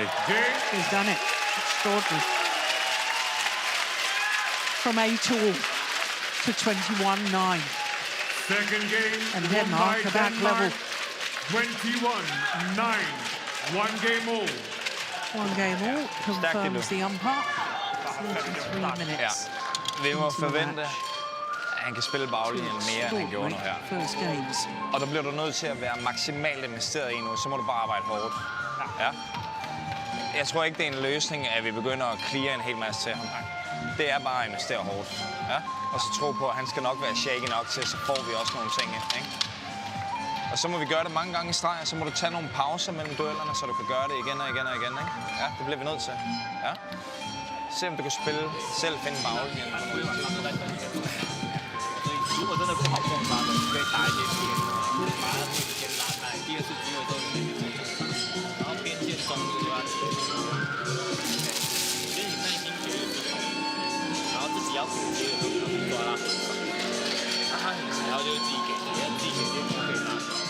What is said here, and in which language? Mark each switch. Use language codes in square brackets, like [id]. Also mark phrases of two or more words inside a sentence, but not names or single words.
[en] He's done it. Extraordinary. From 8-all to 21-9. Second game. And Denmark are back level. 21-9. 1 game all. 1 game all confirms the umpire. 33 minutes. [da] Ja. Vi må forvente, at han kan spille baglinjen mere, end han gjorde nu her. [en] First games. [da] Og der bliver du nødt til at være maksimalt investeret i nu, så må du bare arbejde hårdt. Ja. Jeg tror ikke, det er en løsning, at vi begynder at clear en hel masse til ham. Det er bare at investere hårdt. Ja? Og så tro på, at han skal nok være shaky nok til, så får vi også nogle ting. Ikke? Og så må vi gøre det mange gange i streg, og så må du tage nogle pauser mellem duellerne, så du kan gøre det igen og igen og igen, ikke? Ja, det bliver vi nødt til. Ja. Se om du kan spille, selv finde baglinjen. [zh] 如果真的不好碰他的，可以打一些边，把他自己先拉开。第二次机会都是那个然后边线中路就要切。我觉得你耐心绝对不好，然后自己要补接的时候不抓他很少，那他很想要就是自己给，你要自己给就不可以拉。